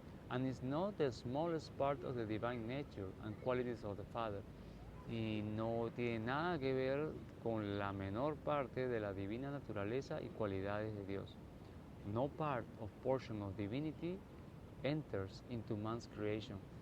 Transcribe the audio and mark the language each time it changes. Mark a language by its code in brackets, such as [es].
[en] And is not the smallest part of the divine nature and qualities of the Father. [es] Y no tiene nada que ver con la menor parte de la divina naturaleza y cualidades de Dios. [en] No part of portion of divinity enters into man's creation.